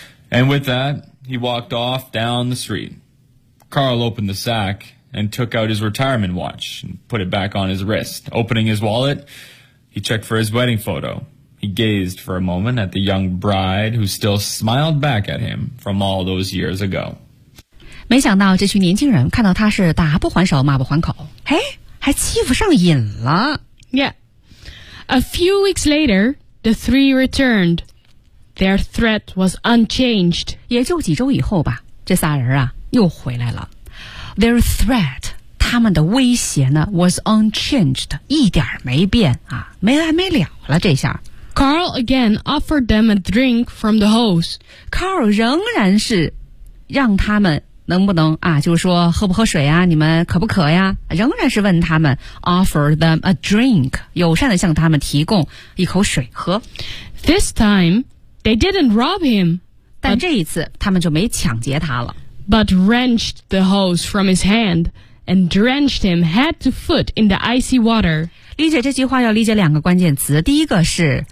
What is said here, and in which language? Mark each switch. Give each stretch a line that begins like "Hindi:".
English: And with that, he walked off down the street. Carl opened the sack and took out his retirement watch and put it back on his wrist. Opening his wallet, he checked for his wedding photo. He gazed for a moment at the young bride who still smiled back at him from all those years ago.
Chinese: 没想到这群年轻人看到他是打不还手骂不还口，哎，还欺负上瘾了。
English: Yeah. A few weeks later, the three returned. Their threat was unchanged.
Chinese: 也就几周以后吧，这仨人啊又回来了。
English: Their threat,
Chinese: 他们的威胁呢
English: was unchanged,
Chinese: 一点没变啊，没完没了了这下。
English: Carl again offered them a drink from the hose.
Chinese: Carl 仍然是让他们能不能啊，就是说喝不喝水啊，你们渴不渴呀，仍然是问他们
English: offer them a drink,
Chinese: 友善地向他们提供一口水喝。
English: This time, they didn't rob him.
Chinese: 但这一次他们就没抢劫他了。
English: But wrenched the hose from his hand and drenched him head to foot in the icy water.
Chinese: 理解这句话要理解两个关键词，第一个是